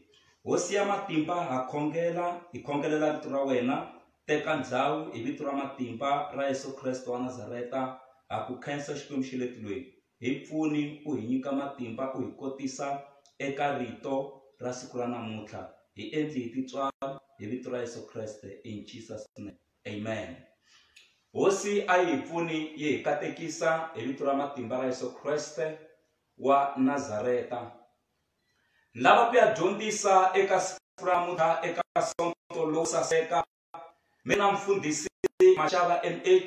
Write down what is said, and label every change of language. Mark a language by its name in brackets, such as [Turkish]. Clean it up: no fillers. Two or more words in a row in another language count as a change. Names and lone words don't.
[Tsonga] Hosi ya matimba ha khongela, hi khongelela rito ra wena. Teka ndhawu hi vito ra matimba ra Yesu Kreste wa Nazareta. Ha ku khensa Xikwembu xi le tilweni. Hi pfuni ku hi nyika matimba ku hi kotisa eka rito ra siku ra namuntlha. Hi endli hi titswala hi vito ra Yesu Kreste [English] in Jesus name. [Tsonga] Amen. Hosi a yi pfuni yi hi katekisa hi vito ra matimba ra Yesu Kreste wa Nazareta. Lava ku ya dyondzisa eka siku ra namuntlha eka sonto lowu saseka. Mina mfundhisi Mashava MH.